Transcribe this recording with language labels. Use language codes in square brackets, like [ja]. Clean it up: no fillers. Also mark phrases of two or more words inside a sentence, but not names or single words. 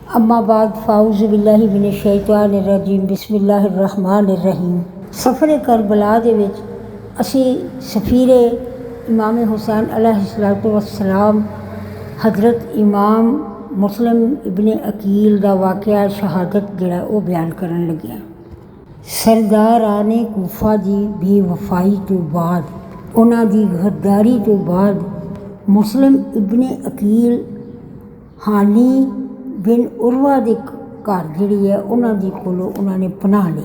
[ar] أما بعد فأعوذ بالله من الشيطان الرجيم بسم الله الرحمن الرحيم. [pa] سفر کربلا دے وچ اسی سفیر امام حسین [ar] عليه الصلاة والسلام [pa] حضرت امام مسلم ابن عقیل دا واقعہ شہادت جہڑا او بیان کرن لگے ہیں. سردارانِ کوفہ دی بے وفائی توں بعد، اوہناں دی غداری توں بعد مسلم ابن عقیل ہانی بن عروہ دے گھر جہڑی ہے اوہناں دی کولوں اوہناں نے پناہ لئی.